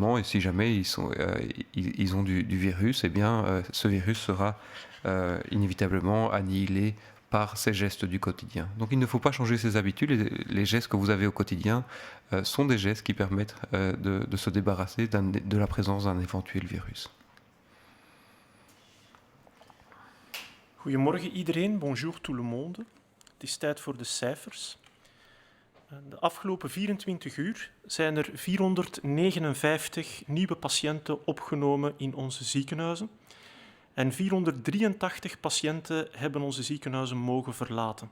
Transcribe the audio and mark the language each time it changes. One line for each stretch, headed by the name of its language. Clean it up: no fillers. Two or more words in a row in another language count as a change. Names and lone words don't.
French: Et si jamais ils ont du virus, eh bien, ce virus sera inévitablement annihilé par ces gestes du quotidien. Donc il ne faut pas changer ses habitudes. Les gestes que vous avez au quotidien sont des gestes qui permettent de se débarrasser de la présence d'un éventuel virus.
Dutch: Goedemorgen iedereen,
French: bonjour tout le monde.
Dutch: Het is tijd voor de cijfers. De afgelopen 24 uur zijn er 459 nieuwe patiënten opgenomen in onze ziekenhuizen. En 483 patiënten hebben onze ziekenhuizen mogen verlaten.